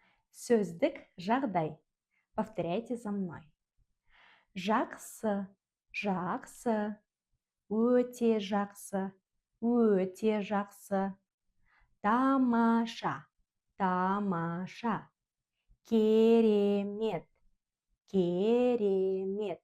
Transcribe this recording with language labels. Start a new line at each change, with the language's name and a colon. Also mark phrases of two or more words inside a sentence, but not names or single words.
Kazakh: Сөздік жағдай.
Russian: Повторяйте за мной.
Kazakh: Жақсы, жақсы, өте жақсы, өте жақсы. Тамаша, тамаша. Керемет, керемет.